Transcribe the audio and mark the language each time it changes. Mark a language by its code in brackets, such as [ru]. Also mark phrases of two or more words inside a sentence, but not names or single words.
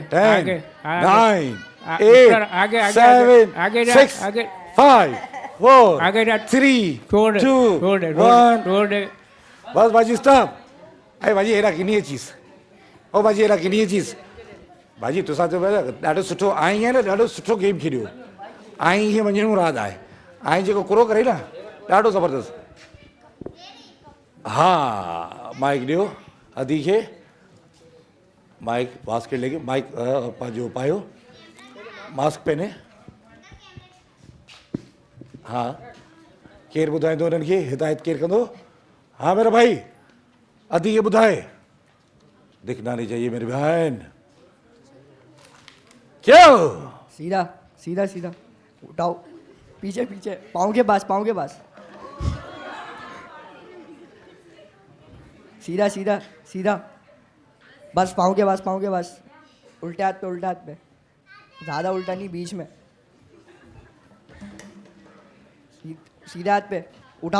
[ur] 10 9 आगे 8 7 आगे 6 आगे 5 4 آگے جا, 3 छोड़ 2 दे। 1 بس باجی اسٹاپ۔ ارے باجی ایرا گنی ہے چیز. او باجی ایرا گنی ہے چیز. [sd] बाजी तुसा जो ॾाढो सुठो आई है ना, ॾाढो सुठो गेम खेलियो। आई खे वञणो राज आहे, आई जेको कुरो करे ना, ॾाढो ज़बरदस्त। हाँ माइक ॾियो अदी खे, [ur] مائیک باسکٹ لے کے, [sd] माइक जो पायो, [ur] ماسک پہنے. [sd] हाँ केरु ॿुधाईंदो उन्हनि खे, हिदायत केरु कंदो? [ur] ہاں میرا بھائی, [sd] अदी खे ॿुधाए। [ur] دکھنا نہیں چاہیے میری بہن. क्यों? سیدھا اٹھاؤ. پیچھے پیچھے پاؤں کے پاس سیدھا سیدھا سیدھا بس پاؤں کے پاس الٹے ہاتھ پے زیادہ الٹا نہیں، بیچ میں سیدھا ہاتھ پے اٹھاؤ